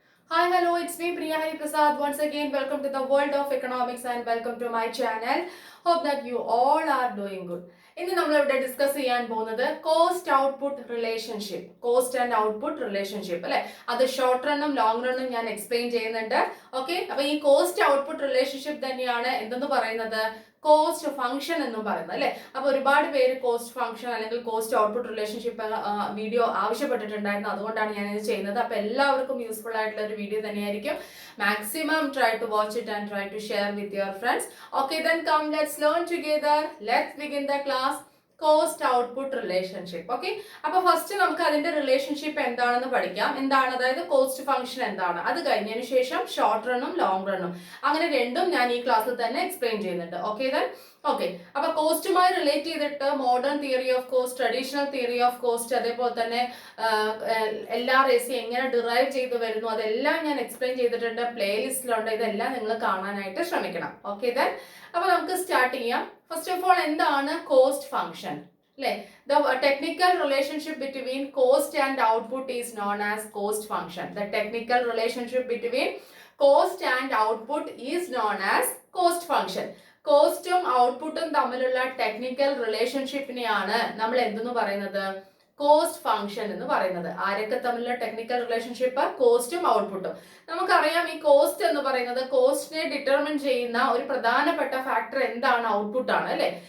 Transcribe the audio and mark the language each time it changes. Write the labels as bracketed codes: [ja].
[en] Hi, hello, it's me Priya Hari Prasad. Once again, welcome to the world of economics and welcome to my channel. Hope that you all are doing good. [ml] ഇന്ന് നമ്മൾ ഇവിടെ discuss ചെയ്യാൻ പോകുന്നത് cost output relationship, cost and output relationship അല്ലെ. അത് short റണ്ണും long റണ്ണും ഞാൻ explain ചെയ്യുന്നുണ്ട്. Okay, അപ്പൊ ഈ കോസ്റ്റ് ഔട്ട്പുട്ട് റിലേഷൻഷിപ്പ് തന്നെയാണ് എന്തെന്ന് പറയുന്നത്, കോസ്റ്റ് ഫംഗ്ഷൻ എന്നും പറയുന്നത് അല്ലെ. അപ്പൊ ഒരുപാട് പേര് കോസ്റ്റ് ഫംഗ്ഷൻ അല്ലെങ്കിൽ കോസ്റ്റ് ഔട്ട്പുട്ട് റിലേഷൻഷിപ്പ് വീഡിയോ ആവശ്യപ്പെട്ടിട്ടുണ്ടായിരുന്നു. അതുകൊണ്ടാണ് ഞാൻ ഇത് ചെയ്യുന്നത്. അപ്പൊ എല്ലാവർക്കും യൂസ്ഫുൾ ആയിട്ടുള്ള ഒരു വീഡിയോ തന്നെയായിരിക്കും. [en] Maximum try to watch it and try to share with your friends. Okay, then come, let's learn together. Let's begin the class. Cost output relationship. [ml] Okay, അപ്പൊ ഫസ്റ്റ് നമുക്ക് അതിന്റെ റിലേഷൻഷിപ്പ് എന്താണെന്ന് പഠിക്കാം. എന്താണ്, അതായത് കോസ്റ്റ് ഫംഗ്ഷൻ എന്താണ്, അത് കഴിഞ്ഞതിന് ശേഷം ഷോർട്ട് റണ്ണും ലോങ് റണ്ണും അങ്ങനെ രണ്ടും ഞാൻ ഈ ക്ലാസ്സിൽ തന്നെ എക്സ്പ്ലെയിൻ ചെയ്യുന്നുണ്ട്. ഓക്കെ ദെൻ ഓക്കെ, അപ്പൊ കോസ്റ്റുമായി റിലേറ്റ് ചെയ്തിട്ട് modern theory of cost, traditional theory of cost, അതേപോലെ തന്നെ LRAC എങ്ങനെ ഡിറൈവ് ചെയ്ത് വരുന്നു അതെല്ലാം ഞാൻ എക്സ്പ്ലെയിൻ ചെയ്തിട്ടുണ്ട്. പ്ലേലിസ്റ്റിലുണ്ട്. ഇതെല്ലാം നിങ്ങൾ കാണാനായിട്ട് ശ്രമിക്കണം. ഓക്കെ ദെൻ അപ്പൊ നമുക്ക് സ്റ്റാർട്ട് ചെയ്യാം. ഫസ്റ്റ് ഓഫ് ഓൾ, എന്താണ് കോസ്റ്റ് ഫംഗ്ഷൻ അല്ലെ? [en] The technical relationship between cost and output is known as cost function. The technical relationship between cost and output is known as cost function. [ml] കോസ്റ്റും ഔട്ട്പുട്ടും തമ്മിലുള്ള technical റിലേഷൻഷിപ്പിനെയാണ് നമ്മൾ എന്തെന്ന് പറയുന്നത്, cost function എന്ന് പറയുന്നത്. ആരൊക്കെ തമ്മിലുള്ള ടെക്നിക്കൽ റിലേഷൻഷിപ്പ്? കോസ്റ്റും ഔട്ട്പുട്ടും. നമുക്കറിയാം, ഈ കോസ്റ്റ് എന്ന് പറയുന്നത് കോസ്റ്റിനെ ഡിറ്റർമിൻ ചെയ്യുന്ന ഒരു പ്രധാനപ്പെട്ട ഫാക്ടർ എന്താണ്? ഔട്ട്പുട്ട് ആണ് അല്ലെ.